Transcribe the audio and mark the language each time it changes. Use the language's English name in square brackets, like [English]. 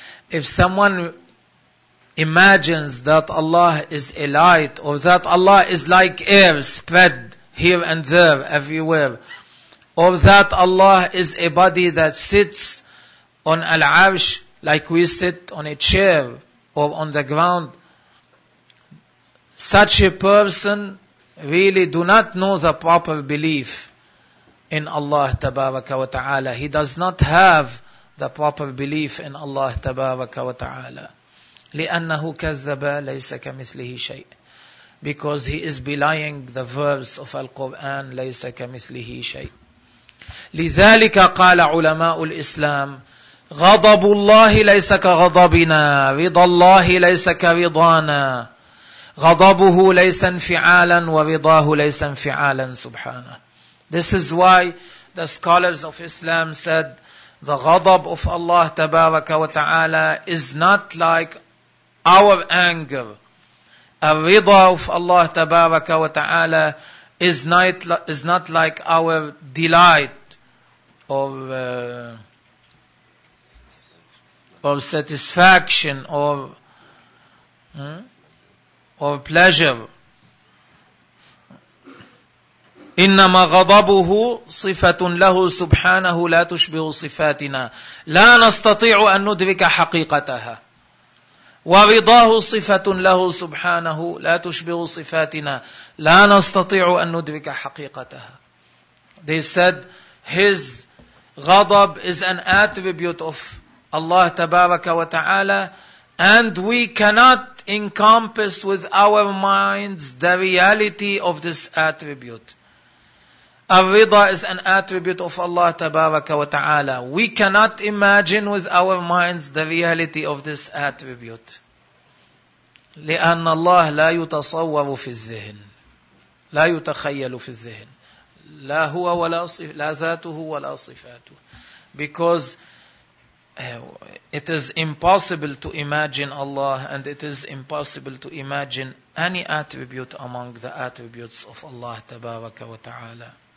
[English] If someone imagines that Allah is a light or that Allah is like air spread here and there, everywhere, or that Allah is a body that sits on al-arsh like we sit on a chair or on the ground, such a person really do not know the proper belief in Allah [Arabic] tabaraka wa ta'ala. [English] He does not have the proper belief in Allah [Arabic] tabaraka wa ta'ala. لِأَنَّهُ كَذَّبَ لَيْسَ كَمِثْلِهِ شَيْءٍ. [English] Because he is belying the verse of Al-Quran, [Arabic] لَيْسَ كَمِثْلِهِ شَيْءٍ. لذلك قال علماء الإسلام غضب الله ليس كغضبنا، رضا الله ليس كرضانا، غضبه ليس انفعالا ورضاه ليس انفعالا سبحانه. [English] This is why the scholars of Islam said the غضب of Allah [Arabic] تبارك وتعالى [English] is not like our anger. الرضا of Allah [Arabic] تبارك وتعالى [English] is not like our delight or satisfaction or pleasure. [Arabic] إنما غضبه صفة له سبحانه لا تشبه صفاتنا لا نستطيع أن ندرك حقيقتها. ورضاه صفة له سبحانه لا تشبه صفاتنا لا نستطيع أن ندرك حقيقتها. [English] They said his غضب is an attribute of Allah [Arabic] تبارك وتعالى [English] and we cannot encompass with our minds the reality of this attribute. الرضا is an attribute of Allah [Arabic] تبارك وتعالى. [English] We cannot imagine with our minds the reality of this attribute. [Arabic] لأن الله لا يتصور في الذهن، لا يتخيل في الذهن، لا هو ولا صف، لا ذاته ولا صفاته. [English] Because it is impossible to imagine Allah and it is impossible to imagine any attribute among the attributes of Allah [Arabic] تبارك وتعالى.